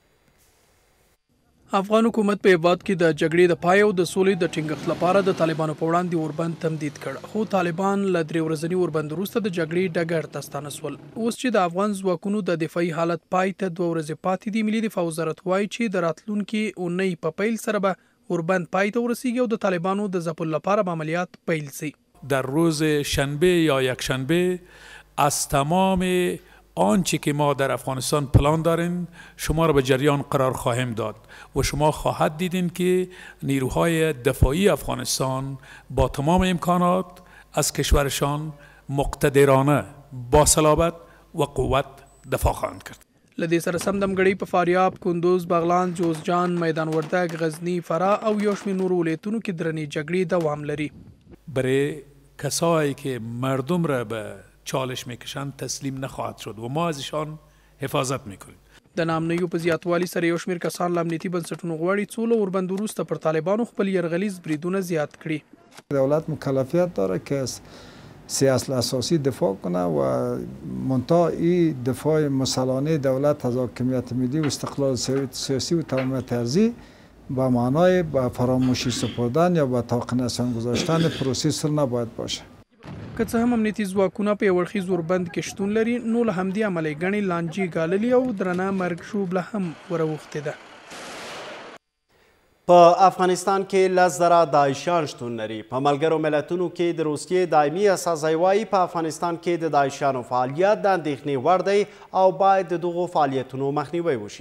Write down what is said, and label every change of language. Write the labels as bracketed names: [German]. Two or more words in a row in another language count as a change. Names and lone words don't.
[Pashto] افغان حکومت په هیواد کې د جګړې د پای او د سولې د ټینګښت لپاره د طالبانو په وړاندې اوربند تمدید کړ، خو طالبان له 3 ورځني اوربند وروسته د جګړې ډګر ته ستانه شول. اوس چې د افغان ځواکونو د دفاعي حالت پای ته 2 ورځې پاتې دي، ملي دفاع وزارت وایي چې د راتلونکي اونۍ په پیل سره به اوربند پای ته ورسیږي او د طالبانو د ځپلو لپاره به عملیات پیل شي. [Persian] در روز شنبه یا یکشنبه از تمام آنچه که ما در افغانستان پلان داریم شما را به جریان قرار خواهیم داد و شما خواهد دیدین که نیروهای دفاعی افغانستان با تمام امکانات از کشورشان مقتدرانه با صلابت و قوت دفاع خواهند کرد. [Pashto] له دې سره سم دمګړۍ په فاریاب، کندوز، بغلان، جوزجان، میدان وردګ، غزنی، فراه او یو شمېر نورو ولایتونو کې درنې جګړې دوام لري. [Persian] برای کسایی که مردم را به چالش میکشند تسلیم نخواهد شد و ما ازشان حفاظت میکنیم. [Pashto] د نامنیو په زیاتوالي سره یو شمېر کسان له امنیتي بنسټونو غواړي څو له اوربند وروسته پر طالبانو خپل یرغلیز بریدونه زیات کړي. [Persian] دولت مکلفیت داره که از 3 اصل اساسی دفاع کنه و منتها این دفاع مسلحانه دولت از حاکمیت ملی و استقلال سیاسی و تمامیت ارضی با معنای با فراموشی سپردن یا با طاق نشان گذاشتن پروسس نباید باشه. [Pashto] که څه هم امنیتي ځواکونه په یو اړخیز اوربند کې شتون لري، نو له همدې امله یې ګڼې لانجې ګاللي او درنه مرګ ژوبله هم وراوښتې ده. په افغانستان کې 10,000 داعشیان شتون لري. په ملګرو ملتونو کې د روسیې دایمي استازی وایي په افغانستان کې د داعشیانو فعالیت د اندېښنې وړ دی او باید د دغو فعالیتونو مخنیوی وشي.